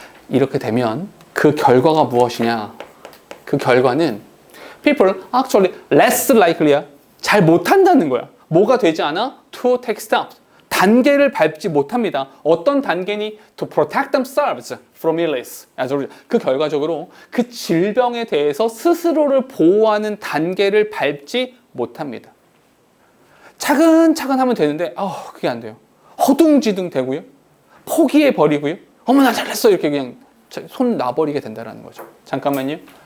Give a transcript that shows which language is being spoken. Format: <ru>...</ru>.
<ko>이렇게 되면 그 결과가 무엇이냐? 그 결과는</ko> <en>people actually less likely야.</en> <ko>잘 못한다는 거야. 뭐가 되지 않아?</ko> <en>To take steps.</en> <ko>단계를 밟지 못합니다. 어떤 단계니?</ko> <en>To protect themselves from illness.</en> <ko>그 결과적으로 그 질병에 대해서 스스로를 보호하는 단계를 밟지 못합니다. 차근차근 하면 되는데 그게 안 돼요. 허둥지둥 되고요. 포기해 버리고요. 어머나 잘했어 이렇게 그냥 손 놔버리게 된다는 거죠. 잠깐만요.</ko>